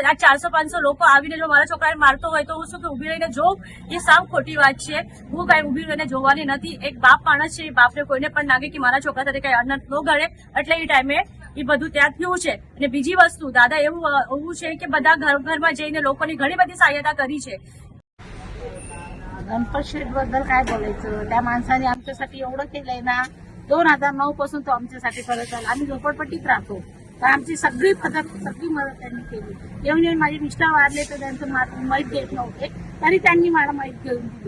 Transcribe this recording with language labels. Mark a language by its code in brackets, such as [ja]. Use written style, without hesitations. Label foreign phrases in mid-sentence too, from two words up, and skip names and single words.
[gu] આ 400-500 લોકો આવીને જો મારા છોકરાને મારતો હોય તો હું શું કે ઉભી રહીને જોઉં? એ સાવ ખોટી વાત છે। હું કાંઈ ઉભી રહીને જોવાની નથી। એક બાપ માણસ છે, બાપને કોઈને પણ લાગે કે મારા છોકરા સાથે કાંઈ અનર્થ ન ઘડે, એટલે એ ટાઈમે એ બધું ત્યાં થયું છે। અને બીજી વસ્તુ દાદા એવું છે કે બધા ઘરમાં જઈને લોકોની ઘણી બધી સહાયતા કરી છે। [mr] गणपत शेठ बद्दल काय बोलायचं? त्या माणसाने आमच्यासाठी एवढं केलंय ना। 2009 पासून तो आमच्यासाठी करत आला। आम्ही झोपडपट्टीत राहतो, तर आमची सगळी मदत त्यांनी केली। येऊन माझे मिस्टर वारले तर त्यांचं माहीत देत नव्हते, तरी त्यांनी मला माहीत घेऊन दिली।